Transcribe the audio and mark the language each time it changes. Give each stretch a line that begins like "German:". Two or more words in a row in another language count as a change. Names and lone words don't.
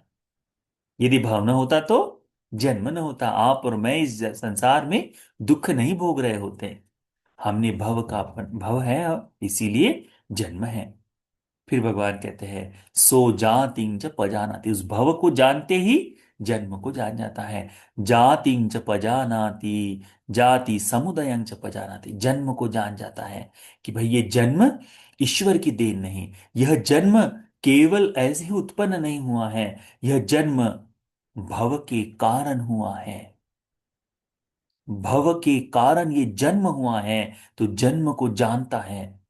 Hindi: यदि भाव न होता तो जन्म न होता। आप और मैं इस संसार में दुख नहीं भोग रहे होते। हमने भव है, इसीलिए जन्म है। फिर भगवान कहते हैं,
Pali: सो जातिं च पजानाति,
Hindi: उस भव को जानते ही जन्म को जान जाता है।
Pali: जातिं च पजानाति, जाति समुदयं च पजानाति,
Hindi: जन्म को जान जाता है कि भाई ये जन्म ईश्वर की देन नहीं, यह जन्म केवल ऐसे ही उत्पन्न नहीं हुआ है, यह जन्म भव के कारण हुआ है। भव के कारण ये जन्म हुआ है, तो जन्म को जानता है।